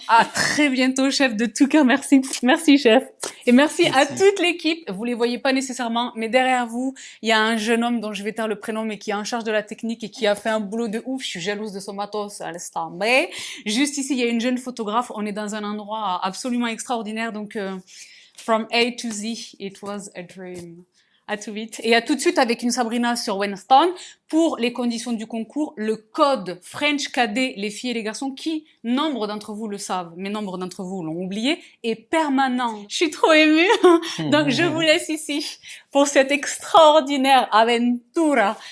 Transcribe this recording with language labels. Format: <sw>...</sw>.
<fr>À très bientôt, chef. De tout cœur, merci. Merci, chef. Et merci à toute l'équipe. Vous les voyez pas nécessairement, mais derrière vous, il y a un jeune homme dont je vais taire le prénom, mais qui est en charge de la technique et qui a fait un boulot de ouf. Je suis jalouse de son matos à l'instant. Mais juste ici, il y a une jeune photographe. On est dans un endroit absolument extraordinaire. Donc,</fr> <en>from A to Z, it was a dream.</en> <fr>À tout vite. Et à tout de suite avec une Sabrina sur Winston. Pour les conditions du concours, le code French KD, les filles et les garçons, qui, nombre d'entre vous le savent, mais nombre d'entre vous l'ont oublié, est permanent. Je suis trop émue. Donc, je vous laisse ici pour cette extraordinaire aventura.</fr>